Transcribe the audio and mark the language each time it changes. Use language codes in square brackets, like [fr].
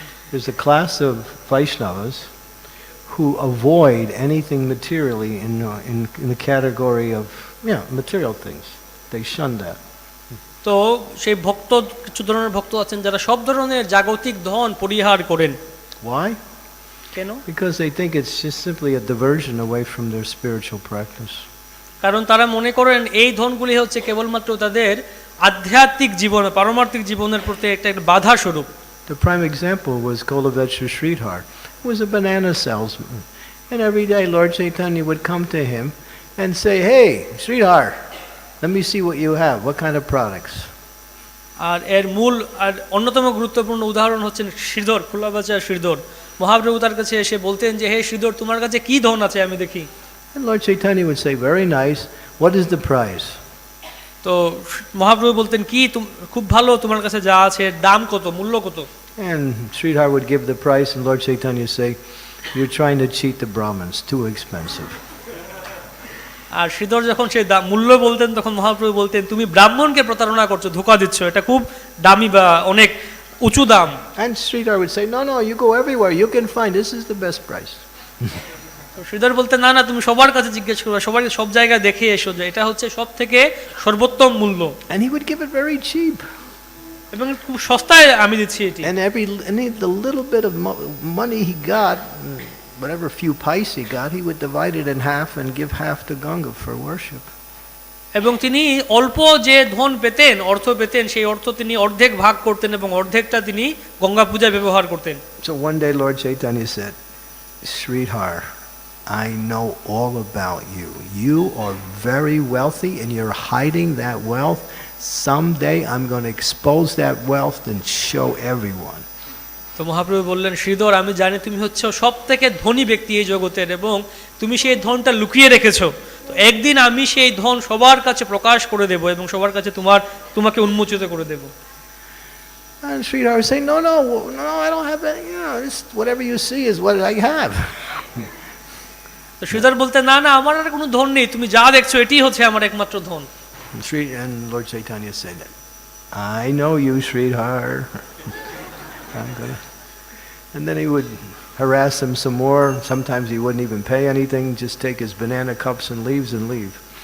[en] There's a class of Vaishnavas who avoid anything materially in the category of material things. They shun that. [bn] তো সেই কিছু ধরনের ভক্ত আছেন যারা সব ধরনের জাগতিক ধন পরিহার করেন। [en] Why? [bn] কেন? [en] Because they think it's just simply a diversion away from their spiritual practice. [bn] কারণ তারা মনে করেন এই ধনগুলি হচ্ছে কেবলমাত্র তাদের আধ্যাত্মিক জীবন, পারমার্থিক জীবনের প্রতি একটা বাধা স্বরূপ। [en] The prime example was Golovetsha Sridhar, who was a banana salesman. And every day Lord Chaitanya would come to him and say, "Hey, Sridhar, let me see what you have. What kind of products?" [bn] আর এর মূল আর অন্যতম গুরুত্বপূর্ণ উদাহরণ হচ্ছেন শ্রীধর, খোলাবাচা শ্রীধর। মহাপ্রভু তার কাছে এসে বলতেন যে, হে শ্রীধর, তোমার কাছে কি ধন আছে আমি দেখি। [en] And Lord Chaitanya would say, "Very nice. What is the price?" [bn] তো মহাপ্রভু বলতেন, কি খুব ভালো, তোমার কাছে যা আছে দাম কত, মূল্য কত? [en] And Sridhar would give the price, and Lord Chaitanya would say, "You're trying to cheat the Brahmins. Too expensive." [bn] আর শ্রীধর যখন সেই মূল্য বলতেন তখন মহাপ্রভু বলতেন, তুমি ব্রাহ্মণকে প্রতারণা করছো, ধোঁকা দিচ্ছ, এটা খুব দামি বা অনেক উঁচু দাম। [en] And Sridhar would say, "No, you go everywhere. You can find. This is the best price." [bn] Sridhar বলতেন, না তুমি সবার কাছে জিজ্ঞেস করো, সবার সব জায়গায় দেখে এসো যে এটা হচ্ছে সব থেকে সর্বোত্তম মূল্য। [en] And he would give it very cheap. [bn] এবং খুব সস্তায় আমি দিচ্ছি এটি। [en] And the little bit of money he got, whatever few pice he got, he would divide it in half and give half to Ganga for worship. [bn] এবং তিনি অল্প যে ধন পেতেন, অর্থ পেতেন, সেই অর্থ তিনি অর্ধেক ভাগ করতেন এবং অর্ধেকটা তিনি গঙ্গা পূজায় ব্যবহার করতেন। [en] So one day Lord Chaitanya said, "Sridhar, I know all about you. You are very wealthy and you're hiding that wealth. Someday I'm going to expose that wealth and show everyone." [bn] তো মহাপ্রভু বললেন, শ্রীধর, আমি জানি তুমি হচ্ছে সব থেকে ধনী ব্যক্তি এই জগতের এবং তুমি সেই ধনটা লুকিয়ে রেখেছো। তো একদিন আমি সেই ধন সবার কাছে প্রকাশ করে দেব এবং সবার কাছে তোমাকে উন্মোচিত করে দেব। [en] And Sridhar would say, no, I don't have any, whatever you see is what I have. [bn] তো শ্রীধর বলতে, না আমার আর কোনো ধন নেই, তুমি যা দেখছো এটাই হচ্ছে আমার একমাত্র ধন। [en] And Lord Chaitanya said, "I know you, Sridhar." And then he would harass him some more. Sometimes he wouldn't even pay anything, just take his banana cups and leaves and leave.